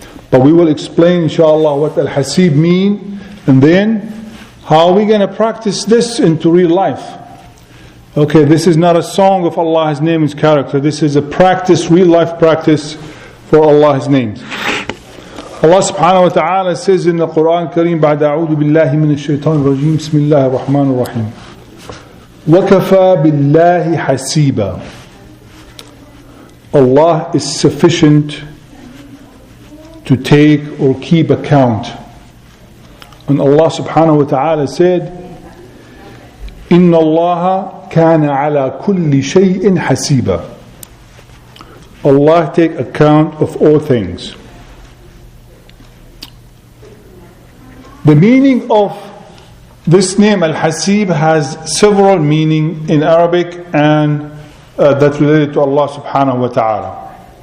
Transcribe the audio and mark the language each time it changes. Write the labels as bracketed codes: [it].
[en] But we will explain inshallah what Al-Hasib mean, and then how are we going to practice this into real life. Okay, this is not a song of Allah's name and character. This is a practice, real life practice for Allah's names. Allah subhanahu wa ta'ala says in the Quran Kareem, [ar] بعد أعوذ بالله من الشيطان الرجيم بسم الله الرحمن الرحيم وكفى بالله حسيبا. [en] Allah is sufficient to take or keep account. And Allah subhanahu wa ta'ala said, [ar] إن الله كان على كل شيء حسيبا. [en] Allah take account of all things. The meaning of this name Al-Hasib has several meanings in Arabic and that's related to Allah subhanahu wa ta'ala.